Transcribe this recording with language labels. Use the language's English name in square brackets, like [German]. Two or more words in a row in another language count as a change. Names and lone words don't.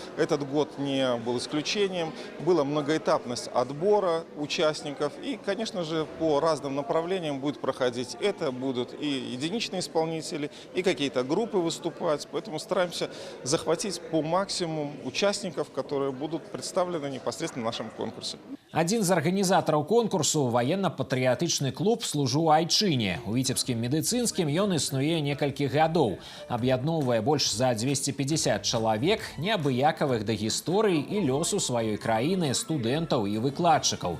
[Russian] Этот год не был исключением. Была многоэтапность отбора участников. И, конечно же, по разным направлениям будет проходить. Это будут и единичные исполнители, и какие-то группы выступать. Поэтому стараемся захватить по максимуму участников, которые будут представлены непосредственно в нашем конкурсе. [Belarusian] Адзін з арганізатараў конкурсу ваенна-патрыятычны клуб «Служу айчыне». У Віцебскім медыцынскім ён існуе некалькі гадоў. Аб'ядноўвае больш за 250 чалавек, неабыякавых да гісторыі і лёсу сваёй краіны, студэнтаў і выкладчыкаў.